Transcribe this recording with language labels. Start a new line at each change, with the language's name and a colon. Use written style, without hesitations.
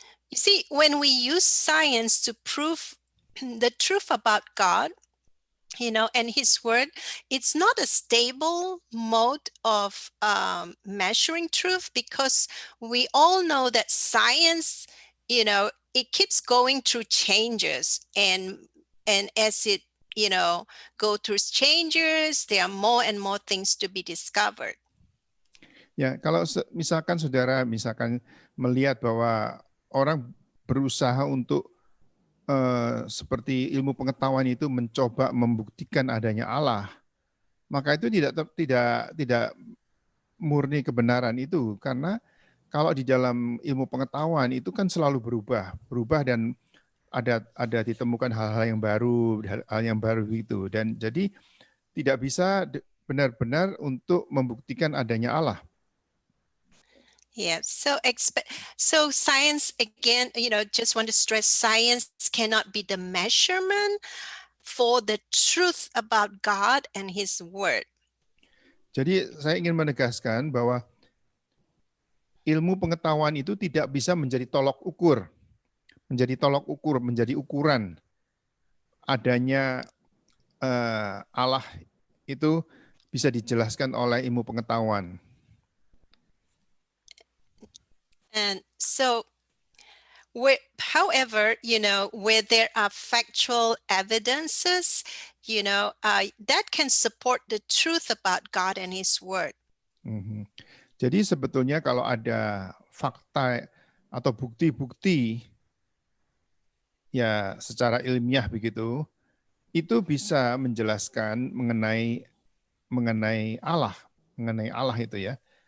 English: You see, when we use science to prove the truth about God, and His Word, it's not a stable mode of measuring truth, because we all know that science, it keeps going through changes, and as it, go through changes, there are more and more things to be discovered.
Indonesian: Ya, kalau misalkan saudara melihat bahwa orang berusaha untuk seperti ilmu pengetahuan itu mencoba membuktikan adanya Allah, maka itu tidak murni kebenaran itu, karena kalau di dalam ilmu pengetahuan itu kan selalu berubah dan ada ditemukan hal-hal yang baru, hal yang baru itu, dan jadi tidak bisa benar-benar untuk membuktikan adanya Allah.
English: Yeah, so science again, just want to stress science cannot be the measurement for the truth about God and his word.
Indonesian: Jadi saya ingin menegaskan bahwa ilmu pengetahuan itu tidak bisa menjadi tolok ukur, menjadi ukuran adanya Allah itu bisa dijelaskan oleh ilmu pengetahuan.
English: And so however, where there are factual evidences, that can support the truth about God and his word.
Indonesian: Jadi sebetulnya kalau ada fakta atau bukti-bukti ya secara ilmiah begitu, itu bisa menjelaskan mengenai Allah itu ya.